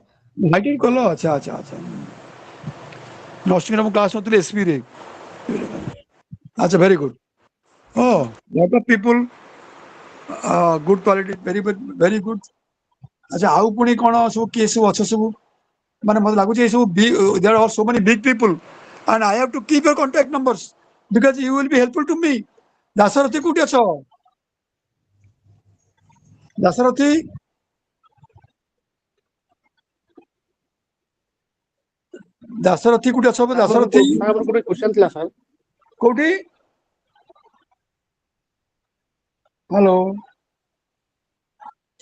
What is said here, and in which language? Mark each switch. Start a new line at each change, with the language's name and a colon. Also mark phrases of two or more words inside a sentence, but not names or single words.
Odia: ହାଇଟେକ୍ କଲ, ଆଚ୍ଛା ଆଚ୍ଛା ଆଚ୍ଛା। ନର୍ସିଂରେ ମୁଁ କ୍ଲାସ୍ କରୁଥିଲି ଏସ୍ପିରେ।
English: ଆଚ୍ଛା very good. O lot of people, good quality, very very good.
Odia: ଆଚ୍ଛା ଆଉ ପୁଣି କଣ ସବୁ କିଏ ସବୁ ଅଛ ସବୁ? ମାନେ ମତେ ଲାଗୁଛି ଏଇ ସବୁ
English: there are so many big people and I have to keep your contact numbers because you will be helpful to me.
Odia: ଦାଶରଥୀ କୋଉଠି ଅଛ? ଦାଶରଥୀ ଦାଶରଥୀ କୋଉଠି ଅଛ? ସାର୍ ଦାଶରଥୀ ମୋର ଗୋଟେ କ୍ୱେଶ୍ଚନ୍ ଥିଲା ସାର୍। କୋଉଠି? ହ୍ୟାଲୋ।